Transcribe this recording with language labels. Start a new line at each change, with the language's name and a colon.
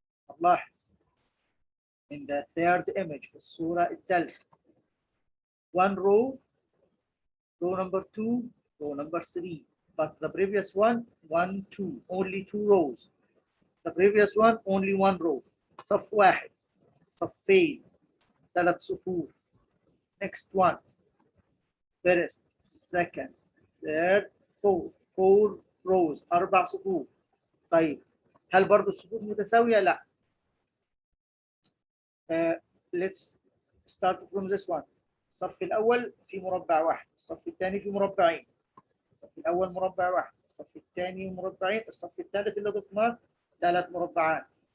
Arabic: هتلاحظ
English: in the third image
Arabic: في الصورة الثالثة
English: 1 row number 2, row number 3, but the previous one 1 2 only 2 rows. The previous one only 1 row.
Arabic: صف واحد صفين 3 صفوف.
English: Next one first second third fourth 4 rows 4 صفوف.
Arabic: طيب هل برضو الصفوف متساوية؟ لا.
English: Let's start from this one.
Arabic: الصف الأول في مربع واحد، الصف الثاني في مربعين. الصف الأول مربع واحد، الصف الثاني مربعين، الصف الثالث اللي ضفناه 3 مربعات.